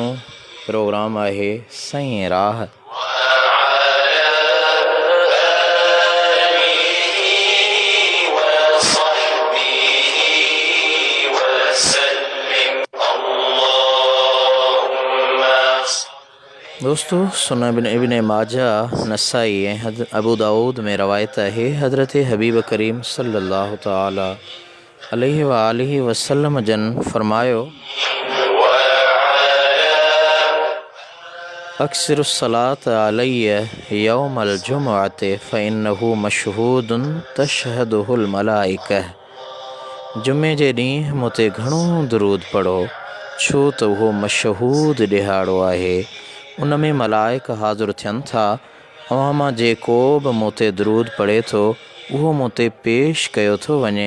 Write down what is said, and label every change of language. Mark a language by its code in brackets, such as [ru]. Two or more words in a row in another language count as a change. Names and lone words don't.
[sd] प्रोग्राम आहे सईं राह। दोस्तों, सुनन इब्न माजा, नसाई ऐं अबू दाऊद में रवायत है, हज़रत हबीब करीम [ar] صلى الله تعالى عليه وسلم [sd] जन फरमायो, [ar] أكثر صلاة عليّ يوم الجمعة فإنه مشهود تشهده الملائكة. [sd] जुमे जे ॾींहुं मूं ते घणो दुरूद पढ़ो, छो त उहो मशहूद ॾिहाड़ो आहे, उन में मलाइक हाज़िर थियनि था। अवां मां जेको बि मूं ते दुरूद पढ़े थो, उहो मूं ते पेश कयो थो वञे।